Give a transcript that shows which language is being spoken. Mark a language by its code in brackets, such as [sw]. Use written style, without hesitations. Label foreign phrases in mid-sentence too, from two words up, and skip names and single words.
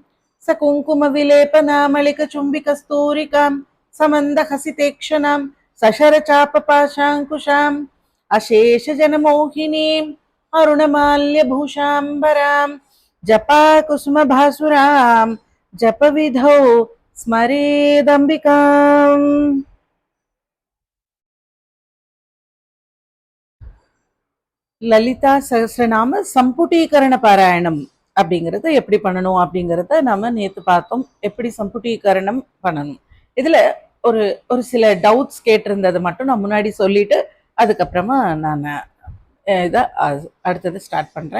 [sa] सकुङ्कुमविलेपनामलिकचुम्बिकस्तूरिकां समन्दहसितेक्षणां सशरचापपाशाङ्कुशाम् अशेषजनमोहिनीम् अरुणमाल्यभूषाम्बरां जपाकुसुमभासुरां जपविधौ स्मरेदम्बिकाम्. [ta] லலிதா சகஸ்ரநாம சம்புட்டீகரண பாராயணம் அப்படிங்கிறத எப்படி பண்ணணும் அப்படிங்கிறத நம்ம நேத்து பார்த்தோம். எப்படி சம்புட்டீகரணம் பண்ணணும், இதுல ஒரு ஒரு சில டவுட்ஸ் கேட்டிருந்தது மட்டும் நான் முன்னாடி சொல்லிட்டு அதுக்கப்புறமா நான் இதை அடுத்தது ஸ்டார்ட் பண்றேன்.